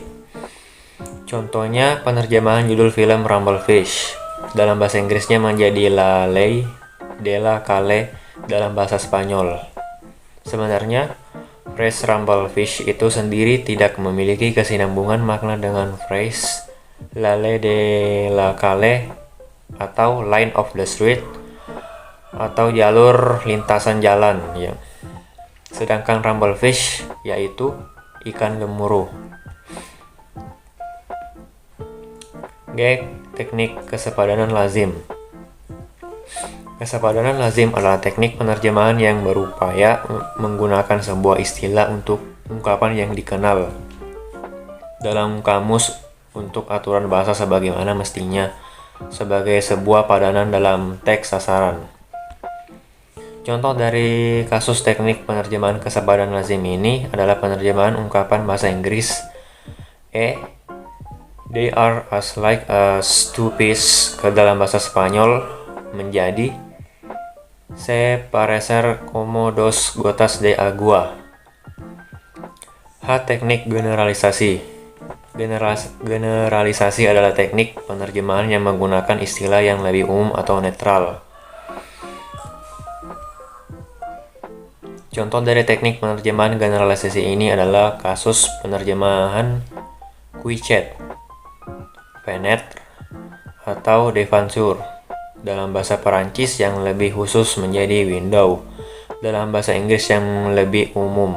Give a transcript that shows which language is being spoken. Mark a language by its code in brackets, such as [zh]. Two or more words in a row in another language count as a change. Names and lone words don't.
[id] Contohnya penerjemahan judul film Rumblefish. Dalam bahasa Inggrisnya menjadi La Ley de la Calle dalam bahasa Spanyol. Sebenarnya, phrase Rumblefish itu sendiri tidak memiliki kesinambungan makna dengan phrase L'Allée de la Calle atau [en] Line of the Street [id] atau jalur lintasan jalan ya. Sedangkan Rumblefish yaitu ikan gemuruh. G. Teknik kesepadanan lazim. Kesepadanan lazim adalah teknik penerjemahan yang berupaya menggunakan sebuah istilah untuk ungkapan yang dikenal dalam kamus untuk aturan bahasa sebagaimana mestinya sebagai sebuah padanan dalam teks sasaran. Contoh dari kasus teknik penerjemahan kesepadanan lazim ini adalah penerjemahan ungkapan bahasa Inggris [en] they are as like as two peas [id] ke dalam bahasa Spanyol menjadi [es] se parecer como dos gotas de agua. [id] Teknik generalisasi. Generalisasi adalah teknik penerjemahan yang menggunakan istilah yang lebih umum atau netral. Contoh dari teknik penerjemahan generalisasi ini adalah kasus penerjemahan Quichet, Fenêtre, atau Devanture dalam bahasa Perancis yang lebih khusus menjadi window dalam bahasa Inggris yang lebih umum.